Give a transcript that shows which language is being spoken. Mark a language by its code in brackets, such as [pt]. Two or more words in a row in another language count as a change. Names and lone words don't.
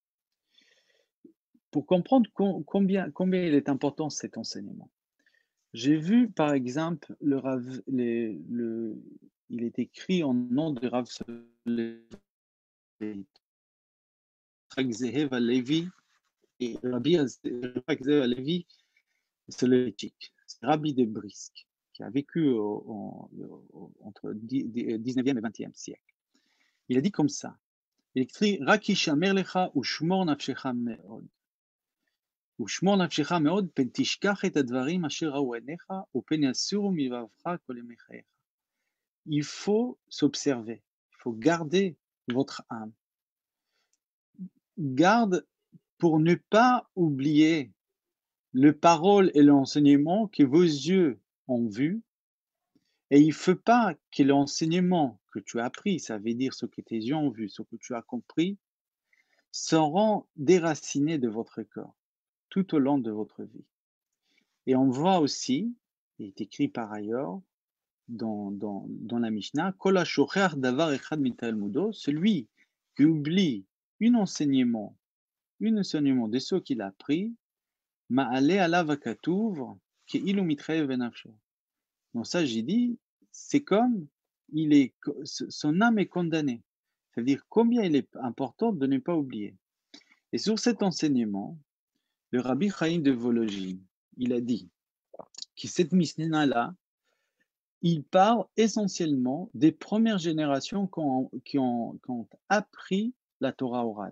[fr] Pour comprendre combien il est important cet enseignement, j'ai vu par exemple il est écrit en nom de Rav Levi et Rabbi Levi Soloveitchik, c'est Rabbi de Brisk, qui a vécu entre 19e et 20e siècle. Il a dit comme ça, il écrit [he] רק השמר לך ושמור נפשך מאד. ושמור נפשך מאד פן תשכח את הדברים אשר ראו עיניך ופן יסורו מלבבך כל ימיך. [fr] Il faut s'observer, il faut garder votre âme. Garde pour ne pas oublier le parole et l'enseignement que vos yeux ont vu. Et il ne faut pas que l'enseignement que tu as appris, ça veut dire ce que tes yeux ont vu, ce que tu as compris, seront déracinés de votre corps tout au long de votre vie. Et on voit aussi, il est écrit par ailleurs dans la Mishnah, celui qui oublie un enseignement de ce qu'il a appris, [he] מעלה עליו הכתוב כאילו מתחייב בנפשו. [fr] Donc ça, j'ai dit, c'est comme son âme est condamnée. C'est-à-dire combien il est important de ne pas oublier. Et sur cet enseignement, le Rabbi Chaim de Volojine, il a dit que cette Mishnah-là, il parle essentiellement des premières générations qui ont appris la Torah orale.